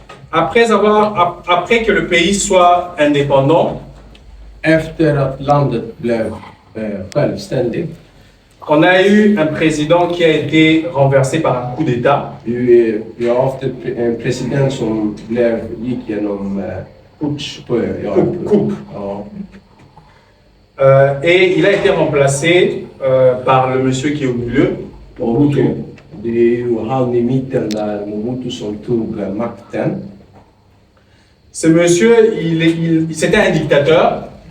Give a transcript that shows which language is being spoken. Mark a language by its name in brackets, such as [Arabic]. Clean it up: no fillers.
[French] Après que le pays soit indépendant, [Swedish] Efter att landet blev självständigt, [French] on a eu un président qui a été renversé par un coup d'État. [Swedish] vi har haft en president som gick genom putsch. [French] Coup. [Swedish] Ja. [French] Et il a été remplacé par le monsieur qui est au milieu, [Swedish] Och Mobutu. det är ju han i mitten där, Mobutu, som tog makten. [French] Ce monsieur, c'était un dictateur.